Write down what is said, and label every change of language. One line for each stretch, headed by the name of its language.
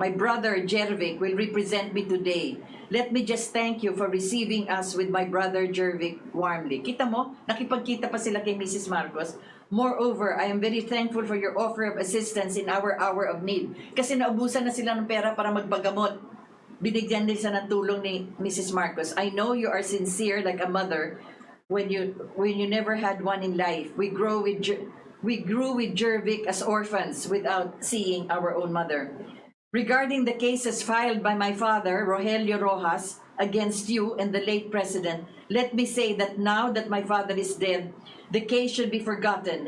English: My brother, Jervic, will represent me today. Let me just thank you for receiving us with my brother, Jervic, warmly.
Filipino: Kita mo, nakipagkita pa sila kay Mrs. Marcos.
English: Moreover, I am very thankful for your offer of assistance in our hour of need.
Filipino: Kasi naubusan na sila ng pera para magpagamot. Binigyan din sa ng tulong ni Mrs. Marcos.
English: I know you are sincere like a mother when you never had one in life. We grew with Jervic as orphans without seeing our own mother. Regarding the cases filed by my father, Rogelio Rojas, against you and the late president, let me say that now that my father is dead, the case should be forgotten.